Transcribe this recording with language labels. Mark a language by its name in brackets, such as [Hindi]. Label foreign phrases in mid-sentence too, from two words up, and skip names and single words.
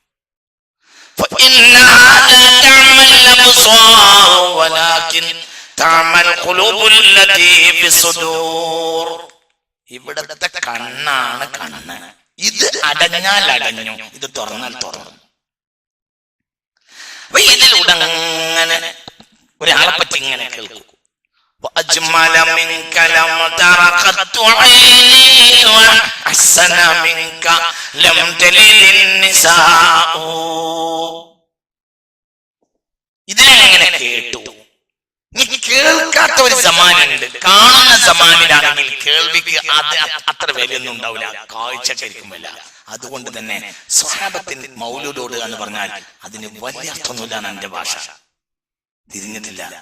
[Malayalam] ഇവിടത്തെ കണ്ണാണ് കണ്ണ്. ഇത് അടഞ്ഞാൽ അടഞ്ഞു, ഇത് തുറന്നാൽ തുറന്നു. അപ്പൊ ഇതിലൂടെ അങ്ങനെ ഒരാളെ പറ്റി ഇങ്ങനെ കേൾക്കും. [Arabic] وأجمل منك لم تر قط عيني وأحسن منك لم تلد النساء. [Malayalam] ഇതിനെങ്ങനെ കേട്ടു? നീ കേൾക്കാത്ത ഒരു സമാനുണ്ട്. കാണുന്ന സമാനിലാണെങ്കിൽ കേൾവിക്ക് അത് അത്ര വിലയൊന്നും ഉണ്ടാവില്ല, കാഴ്ചക്കായിരിക്കുമല്ല. അതുകൊണ്ട് തന്നെ സ്വഹാബത്തിന് മൗലൂദോട് എന്ന് പറഞ്ഞാൽ അതിന് വലിയ അർത്ഥമൊന്നുമില്ലാണ് എന്റെ ഭാഷ.